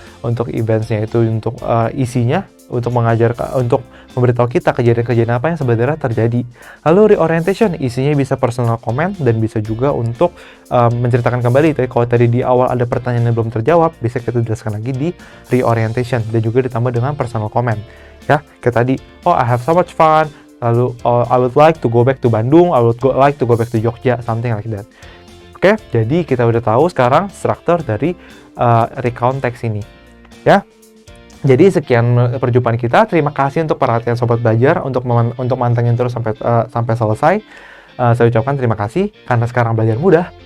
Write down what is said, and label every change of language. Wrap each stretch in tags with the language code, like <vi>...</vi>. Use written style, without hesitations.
<id>Untuk eventsnya itu untuk isinya, untuk untuk memberitahu kita kejadian-kejadian apa yang sebenarnya terjadi. Lalu reorientation isinya bisa personal comment dan bisa juga untuk menceritakan kembali. Tapi kalau tadi di awal ada pertanyaan yang belum terjawab, bisa kita jelaskan lagi di reorientation dan juga ditambah dengan personal comment. Ya, kayak tadi,</id> <en>oh I have so much fun. Lalu I would like to go back to Bandung, I would like to go back to Jogja, something like that.</en> <id>Oke, jadi kita udah tahu sekarang struktur dari recontext ini. Ya. Jadi sekian perjumpaan kita. Terima kasih untuk perhatian Sobat Belajar untuk mantengin terus sampai selesai. Saya ucapkan terima kasih karena sekarang belajar mudah.</id>